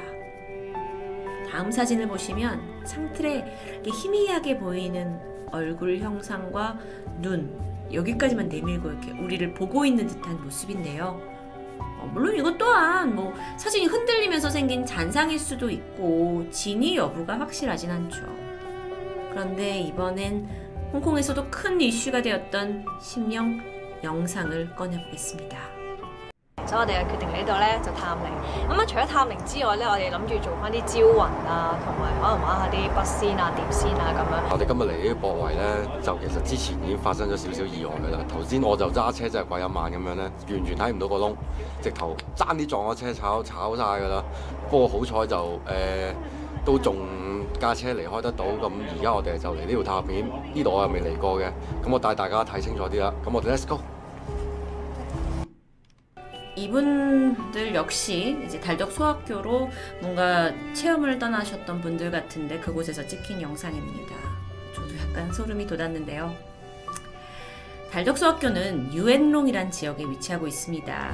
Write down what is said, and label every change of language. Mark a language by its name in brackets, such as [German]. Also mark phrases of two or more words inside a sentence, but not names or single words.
[Korean] 다음 사진을 보시면 창틀에 이렇게 희미하게 보이는 얼굴 형상과 눈, 여기까지만 내밀고 이렇게 우리를 보고 있는 듯한 모습인데요. 물론 이것 또한 뭐 사진이 흔들리면서 생긴 잔상일 수도 있고 진위 여부가 확실하진 않죠. 그런데 이번엔 홍콩에서도 큰 이슈가 되었던 심령 영상을 꺼내보겠습니다. [Cantonese] 所以我哋就決定嚟呢度咧就探靈。咁啊，除咗探靈之外咧，我哋諗住做翻啲招魂啊，同埋可能玩下啲筆仙啊、碟仙啊咁樣。我哋今日嚟呢個駁位咧，就其實之前已經發生咗少少意外㗎啦。頭先我就揸車真係鬼一晚咁樣咧，完全睇唔到個窿，直頭爭啲撞咗車炒晒㗎啦。不過好彩就都仲架車離開得到。咁而家我哋就嚟呢條塔片，呢度我又未嚟過嘅，咁我帶大家睇清楚啲啦。咁我哋 [English] Let's go。 [Korean] 이분들 역시 이제 달덕 소학교로 뭔가 체험을 떠나셨던 분들 같은데 그곳에서 찍힌 영상입니다. 저도 약간 소름이 돋았는데요. 달덕 소학교는 유엔롱이란 지역에 위치하고 있습니다.